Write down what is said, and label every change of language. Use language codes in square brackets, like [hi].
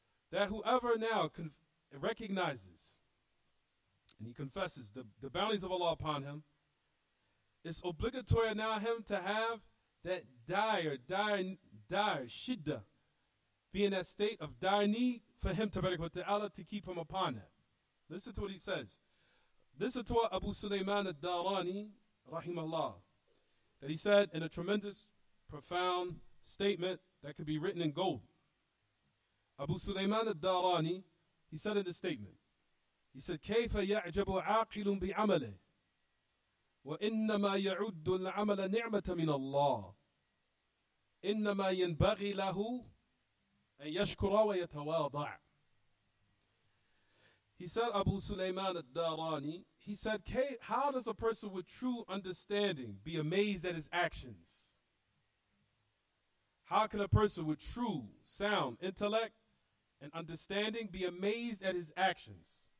[en] That whoever now recognizes and he confesses the bounties of Allah upon him, it's obligatory now him to have that dire shiddah, be in that state of dire need for him ta'ala to keep him upon that. Listen to what he says. Listen to what Abu Sulaiman ad-Darani, rahimahullah, that he said in a tremendous, profound statement that could be written in gold. [ar] Abu Sulaiman ad-Darani, [en] he said in this statement, he said, [ar] كيف يعجب عاقل بعمله وإنما يعد العمل نعمة من الله إنما ينبغي له أن يشكر ويتواضع. [en] He said, Abu Sulaiman ad-Darani, he said, how does a person with true understanding be amazed at his actions? How can a person with true, sound intellect and understanding be amazed at his actions?